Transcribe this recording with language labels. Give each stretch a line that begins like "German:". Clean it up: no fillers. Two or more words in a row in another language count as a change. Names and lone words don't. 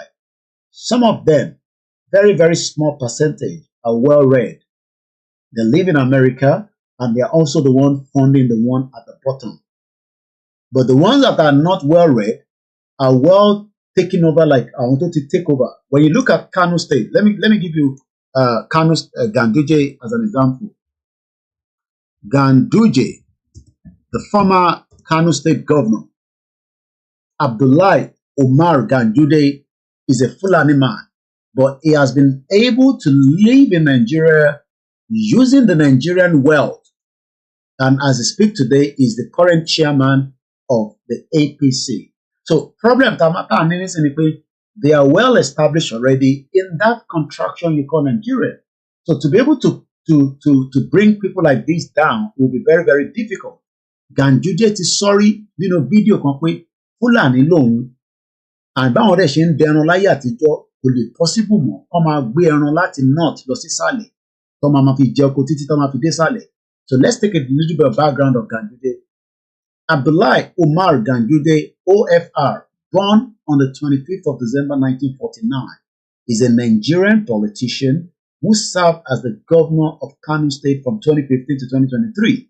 English: Some of them, very, very small percentage, are well-read. They live in America and they are also the one funding the one at the bottom. But the ones that are not well-read are well taken over, like I wanted to take over. When you look at Kano State, let me give you Ganduje as an example. Ganduje, the former Kano State governor, Abdullahi Umar Ganduje, is a Fulani man, but he has been able to live in Nigeria using the Nigerian wealth, and as I speak today, is the current chairman of the APC. So problem they are well established already in that contraction you call Nigeria. So to be able to bring people like this down will be very, very difficult. Ganduje is sorry,
Yoruba: video kan pé Fulani lòun, and báwọn ọ̀rẹ́ ṣe ń dẹran láyé àtijọ́ kò lè possible mọ́ kó máa gbé ẹran láti north lọ sí sàlẹ̀. tó máa fi jẹ oko títí tó máa fi dé sàlẹ̀.
English: So let's take a little bit of background of Ganduje. Abdullahi Umar Ganduje, OFR, born on the 25th of December 1949, is a Nigerian politician who served as the governor of Kano State from 2015 to 2023.